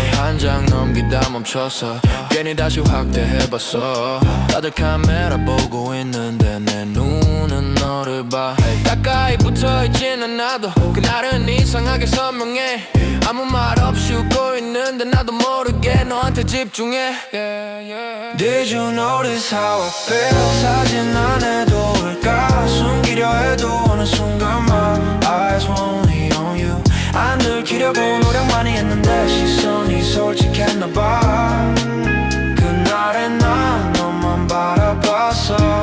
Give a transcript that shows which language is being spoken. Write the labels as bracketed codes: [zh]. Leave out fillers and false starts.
[ko] 한 장 넘기다 멈춰서 괜히 다시 확대해봤어. 다들 카메라 보고 있는데 내 눈은 너를 봐. 가까이 붙어있진 않아도 그날은 이상하게 선명해. 아무 말 없이 웃고 있는데 나도 모르게 너한테 집중해. [en] Did you notice how I feel? [ko] 사진 안 해도 올까? 숨기려 해도 어느 순간만 [en] Eyes were only on you. [ko] 안 들키려고 노력 많이 했는데 시선이 솔직했나봐. 그날엔 난 너만 바라봤어.